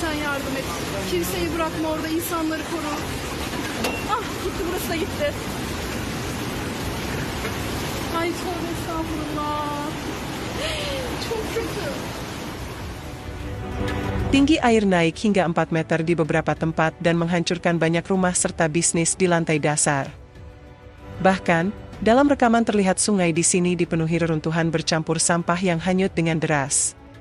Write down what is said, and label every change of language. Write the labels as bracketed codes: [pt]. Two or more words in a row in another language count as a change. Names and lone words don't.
[tr] yardım et. Kimseyi bırakma orada, insanları koru. Ah gitti, burası da gitti. Ay tövbe estağfurullah. Çok kötü. [id] Tinggi air naik hingga 4 meter di beberapa tempat dan menghancurkan banyak rumah serta bisnis di lantai dasar. Bahkan, dalam rekaman terlihat sungai di sini dipenuhi reruntuhan bercampur sampah yang hanyut dengan deras.